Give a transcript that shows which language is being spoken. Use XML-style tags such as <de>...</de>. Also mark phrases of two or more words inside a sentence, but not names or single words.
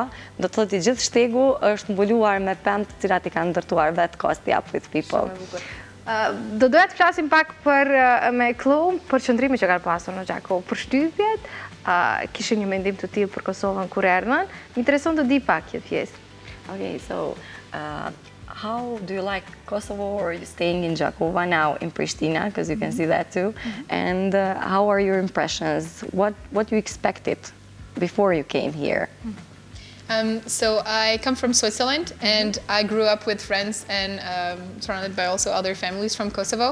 <sq>Do të thotë i gjithë shtegu është mbuluar me pemë të cilat i kanë ndërtuar vetë kasti Up With People. Do doja të flasim pak me Klum për qëndrimin që kanë pasur në Gjakovë, për shtypjet, kishin një mendim të tillë për Kosovën kur erdhën. Më intereson të di pak kjo pjesë.</sq> <en>Okay, so how do you like Kosovo, or are you staying in Gjakova now in Pristina, because you can see that too, and how are your impressions? What you expected before you came here? So I come from Switzerland, and I grew up with friends and surrounded by also other families from Kosovo.</en>